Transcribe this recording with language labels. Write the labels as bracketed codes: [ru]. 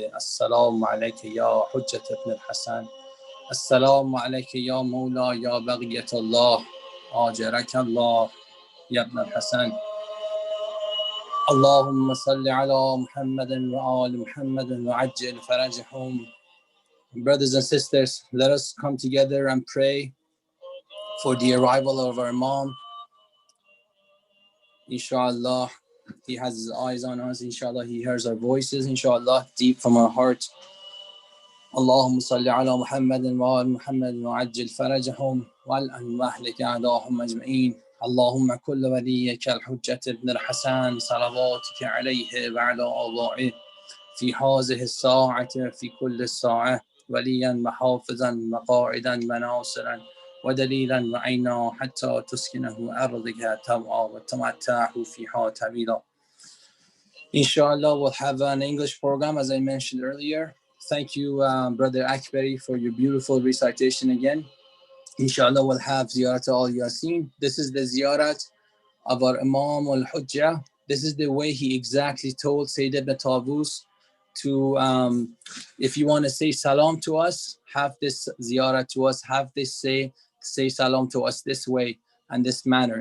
[ar] السلام عليك يا حجة ابن الحسن. السلام عليك يا مولا يا بقية الله آجرك الله يا ابن الحسن. اللهم صل على محمد وآل محمد وعجل فرجهم. [en] Brothers and sisters, let us come together and pray for the arrival of our Imam. Inshallah, he has his eyes on us. Inshallah, he hears our voices. Inshallah, deep from our heart. [ar] اللهم صل على محمد وآل محمد وعجل فرجهم والأن واهلك أعداءهم أجمعين. اللهم كل وليك الحجة ابن الحسن صلواتك عليه وعلى آبائه في هذه الساعة في كل الساعة وليا وحافظا وقائدا وناصرا ودليلا وعينا حتى تسكنه أرضك طوعا وتمتعه فيها طويلا. [en] Inshallah, we'll have an English program as I mentioned earlier. Thank you, Brother Akbari, for your beautiful recitation again. Inshallah, we'll have Ziyarat al-Yasin. This is the Ziyarat of our Imam al-Hujjah. This is the way he exactly told Sayyid ibn Tawus to, if you want to say salam to us, have this Ziyarat to us, have this say salam to us this way and this manner.